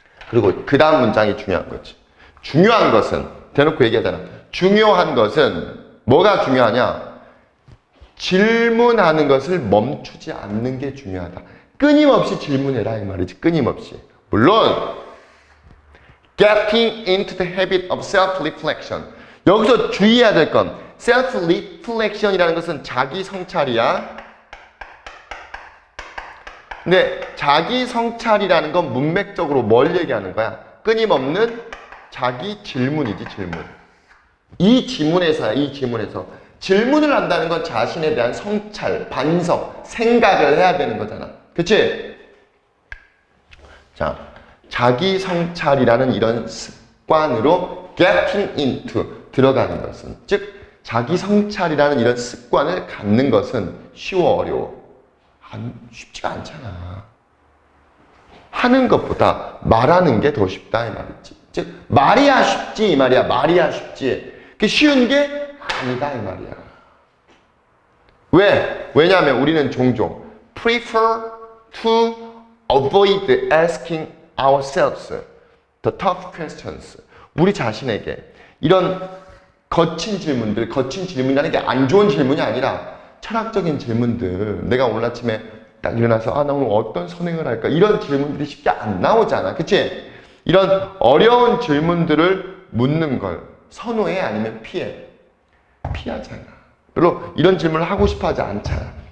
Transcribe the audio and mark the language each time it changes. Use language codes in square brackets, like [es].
[ko] 그리고 그 다음 문장이 중요한 거지. 중요한 것은 대놓고 얘기하잖아. 중요한 것은 뭐가 중요하냐? 질문하는 것을 멈추지 않는 게 중요하다. 끊임없이 질문해라 이 말이지. 끊임없이. 물론 [en] getting into the habit of self-reflection. [ko] 여기서 주의해야 될 건 self-reflection이라는 것은 자기 성찰이야. 근데 자기 성찰이라는 건 문맥적으로 뭘 얘기하는 거야? 끊임없는 자기 질문이지, 질문. 이 지문에서야, 이 지문에서. 질문을 한다는 건 자신에 대한 성찰, 반성, 생각을 해야 되는 거잖아. 그치? 자, 자기 성찰이라는 이런 습관으로 [en] getting into, [ko] 들어가는 것은. 즉, 자기 성찰이라는 이런 습관을 갖는 것은 쉬워, 어려워? 쉽지가 않잖아. 하는 것보다 말하는 게 더 쉽다 이 말이지. 즉 말이야 쉽지 이 말이야. 말이야 쉽지. 그 쉬운 게 아니다 이 말이야. 왜? 왜냐하면 우리는 종종 [en] prefer to avoid asking ourselves the tough questions. [ko] 우리 자신에게 이런 거친 질문이라는 게 안 좋은 질문이 아니라 철학적인 질문들. 내가 오늘 아침에 딱 일어나서 나 오늘 어떤 선행을 할까? 이런 질문들이 쉽게 안 나오잖아. 그치? 이런 어려운 질문들을 묻는 걸 선호해? 아니면 피해? 피하잖아. 별로 이런 질문을 하고 싶어 하지 않잖아.